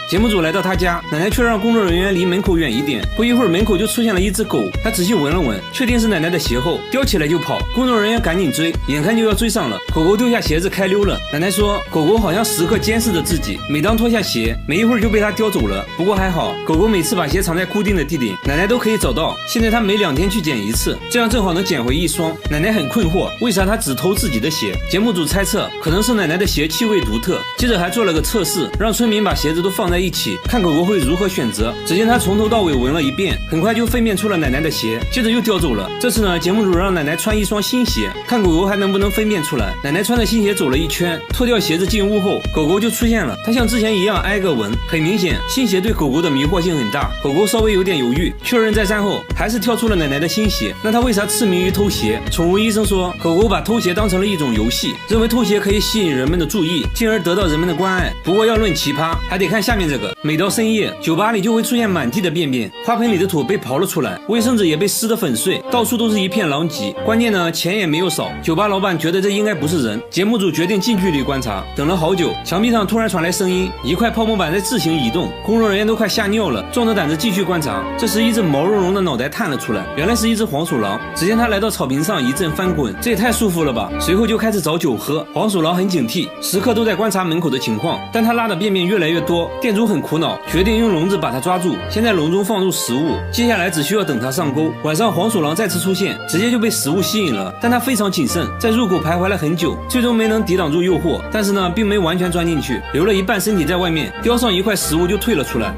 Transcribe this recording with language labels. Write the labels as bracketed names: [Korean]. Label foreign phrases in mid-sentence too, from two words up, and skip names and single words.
[Chinese] 節目組来到他家，奶奶卻讓工作人員離門口遠一點。不一會兒，門口就出現了一只狗，他仔細聞了聞，確定是奶奶的鞋後，叼起來就跑。工作人員趕緊追，眼看就要追上了，狗狗丟下鞋子開溜了。奶奶說，狗狗好像時刻監視着自己，每當脫下鞋，沒一會兒就被他叼走了。不過還好，狗狗每次把鞋藏在固定的地點，奶奶都可以找到。現在他每2天去撿一次，這樣正好能撿回1雙。奶奶很困惑，為啥他只偷自己的鞋？節目組猜測，可能是奶奶的鞋气味獨特。接着還做了個測試，讓村民把鞋子都放在一起，看狗狗會如何選擇。只見他從頭到尾聞了一遍，很快就分辨出了奶奶的鞋，接着又叼走了。這次呢，節目組讓奶奶穿1雙新鞋，看狗狗還能不能分辨出來。奶奶穿着新鞋走了1圈，脫掉鞋子進屋後，狗狗就出現了。它像之前一樣挨個聞，很明顯，新鞋對狗狗的迷惑性很大。狗狗稍微有點猶豫，確認再三後，還是挑出了奶奶的新鞋。那它為啥痴迷於偷鞋？寵物醫生說，狗狗把偷鞋當成了一種遊戲，認為偷鞋可以吸引人們的注意，進而得到人們的關愛。不過要論奇葩，還得看下面這個。每到深夜，酒吧裡就會出現滿地的便便，花盆裡的土被刨了出來，衛生紙也被撕得粉碎，到處都是一片狼藉。關鍵呢，錢也沒有少。酒吧老板覺得這應該不是人，節目組決定近距離觀察。等了好久，牆壁上突然傳來聲音，一塊泡沫板在自行移動，工作人員都快嚇尿了，壯着膽子繼續觀察。這時，一只毛茸茸的腦袋探了出來，原來是一只黃鼠狼。只見它來到草坪上一陣翻滾，這也太舒服了吧！隨後就開始找酒喝。黃鼠狼很警惕，時刻都在觀察門口的情況，但它拉的便便越来越多，店主很苦惱，決定用笼子把它抓住，先在笼中放入食物，接下来只需要等它上鈎。晚上黄鼠狼再次出现，直接就被食物吸引了，但它非常谨慎，在入口徘徊了很久，最終没能抵擋住誘惑，但是呢，並沒完全鑽進去，留了一半身體在外面，叼上一塊食物就退了出來。